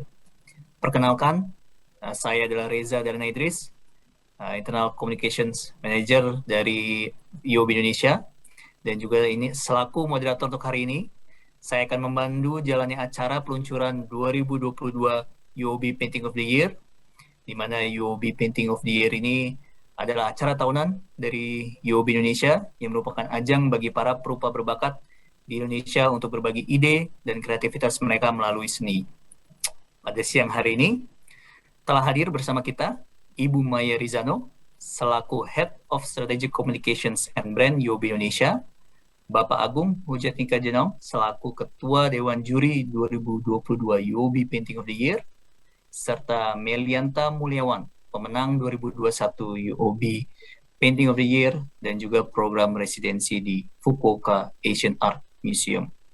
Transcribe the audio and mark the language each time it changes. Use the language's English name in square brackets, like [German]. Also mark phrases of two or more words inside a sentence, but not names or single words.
[Indonesian] Perkenalkan, saya adalah Reza Darna Idris, [English] Internal Communications Manager [Indonesian] dari UOB Indonesia, dan juga ini selaku moderator untuk hari ini. Saya akan membantu jalannya acara peluncuran 2022 UOB Painting of the Year, di mana UOB Painting of the Year ini adalah acara tahunan dari UOB Indonesia yang merupakan ajang bagi para perupa berbakat di Indonesia untuk berbagi ide dan kreativitas mereka melalui seni. Pada siang hari ini, telah hadir bersama kita Ibu Maya Rizano, selaku [English] Head of Strategic Communications and Brand [Indonesian] UOB Indonesia, Bapak Agung Hujatmika Jenong, selaku Ketua Dewan Juri 2022 UOB Painting of the Year, serta Melianta Mulyawan, pemenang 2021 UOB Painting of the Year, dan juga program residensi di Fukuoka Asian Art Museum.